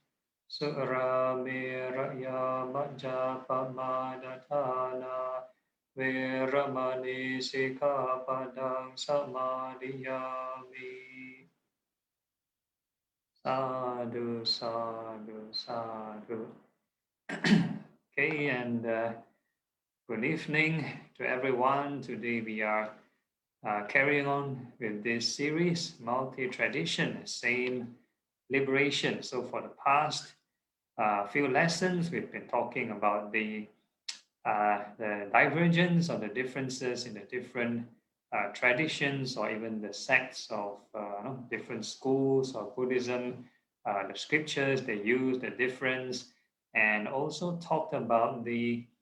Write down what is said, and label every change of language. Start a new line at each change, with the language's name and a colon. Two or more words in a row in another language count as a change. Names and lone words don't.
Pali: Suramiraya majjapamadatthana viramani sikkhapadang samadhiyami. Sadhu, sadhu, sadhu.
English: Okay, and good evening to everyone. Today we are carrying on with this series, Multi-Tradition, Same Liberation. So for the past few lessons, we've been talking about the divergence or the differences in the different traditions or even the sects of different schools of Buddhism, the scriptures they use, the difference, and also talked about the